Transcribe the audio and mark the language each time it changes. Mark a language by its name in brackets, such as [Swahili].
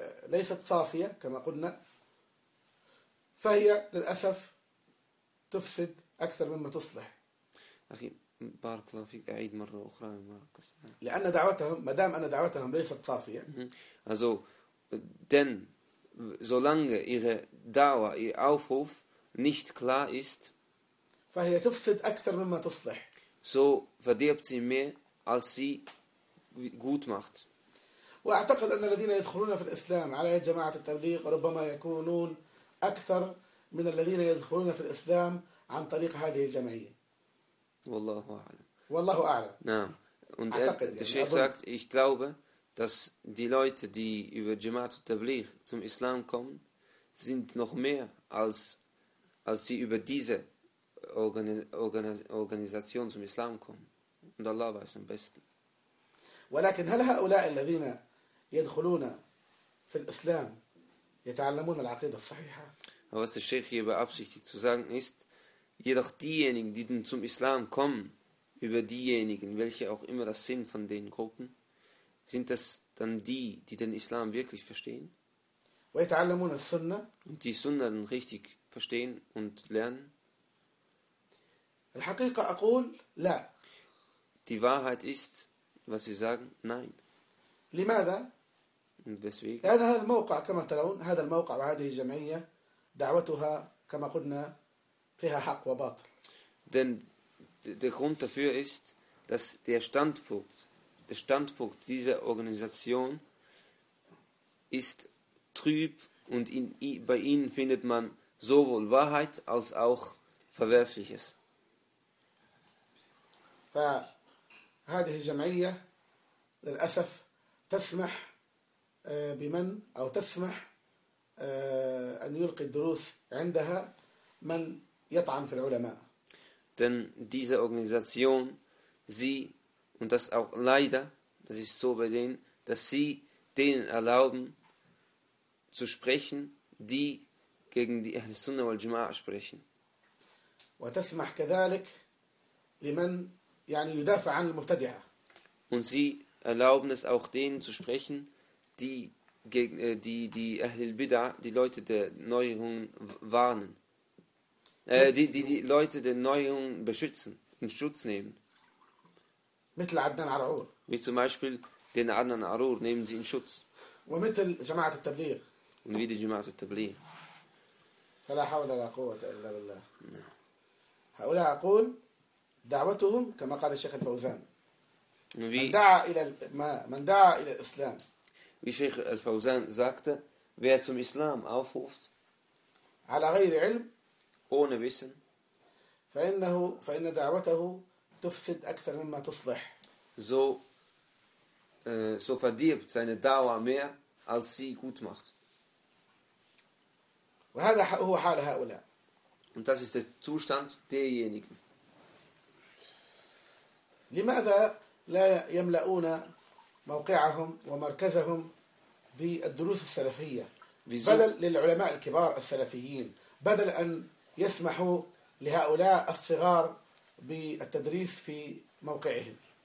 [Arabic] ليست صافية كما قلنا، فهي للأسف تفسد أكثر مما تصلح. أخي بارك الله فيك، أعيد مرة أخرى بارك اسمع. لأن دعوتهم، ما دام أن دعوتهم ليست صافية، [German] also denn solange ihre Dauer, ihr Aufruf nicht klar ist, [Arabic] فهي تفسد أكثر مما تصلح. [German] So verdirbt sie mehr als sie gut macht. [Arabic] وأعتقد أن الذين يدخلون في الإسلام على جماعة التبليغ ربما يكونون أكثر من الذين يدخلون في الإسلام عن طريق هذه الجمعية. والله أعلم. والله أعلم. نعم. [German] Und der Sheikh sagt, ich glaube, dass die Leute, die über جماعة التبليغ zum Islam kommen, sind noch mehr als sie über diese Organisation zum Islam kommen. Und Allah weiß am besten. [Arabic] ولكن هل هؤلاء الذين يدخلون في الإسلام يتعلمون العقيدة الصحيحة؟ [German] Was der Sheikh hier beabsichtigt zu sagen ist, jedoch diejenigen, die zum Islam kommen, über diejenigen, welche auch immer das sind von den Gruppen, sind das dann die, die den Islam wirklich verstehen? [Arabic] ويتعلمون السنة. [German] Und die Sunna dann richtig verstehen und lernen? [Arabic] الحقيقة أقول لا. [German] Die Wahrheit ist, was wir sagen, nein. [Arabic] لماذا؟ [German] Und weswegen? [Arabic] هذا الموقع كما ترون، هذا الموقع وهذه الجمعية دعوتها كما قلنا فيها حق وباطل. [German] Denn der Grund dafür ist, dass der Standpunkt dieser Organisation ist trüb und bei ihnen findet man sowohl Wahrheit als auch Verwerfliches. [Arabic] فهذه الجمعية للأسف تسمح بمن أو تسمح أن يلقي الدروس عندها من يطعن في العلماء. [German] Denn diese Organisation, sie und das auch leider, das ist so bei denen, dass sie denen erlauben zu sprechen, die gegen die Ahl Sunna wal Jama'a sprechen. [Arabic] وتسمح كذلك لمن يعني يدافع عن المبتدعة. [German] Und sie erlauben es auch denen zu sprechen, die gegen die Ahl Bid'ah, die Leute der Neuerungen warnen. Die Leute der Neuerungen beschützen, in Schutz nehmen. [Arabic] مثل عدنان عرعور. [German] Wie zum Beispiel den Adnan Arur nehmen sie in Schutz. [Arabic] ومثل جماعة التبليغ. [German] Und wie die جماعة التبليغ. [Arabic] فلا حول ولا قوة إلا بالله. هؤلاء أقول دعوتهم كما قال الشيخ الفوزان. من دعا إلى الإسلام. [German] Wie Sheikh Al-Fawzan sagte, wer zum Islam aufruft, [Arabic] على غير علم, [German] ohne Wissen, [Arabic] فإن دعوته تفسد أكثر مما تصلح. [German] So verdirbt seine Dauer mehr, als sie gut macht. [Arabic] وهذا هو حال هؤلاء. [German] Und das ist der Zustand derjenigen. [Arabic] لماذا لا يملؤون موقعهم ومركزهم بالدروس السلفية بدل للعلماء الكبار السلفيين، بدل أن يسمحوا لهؤلاء الصغار بالتدريس في موقعهم؟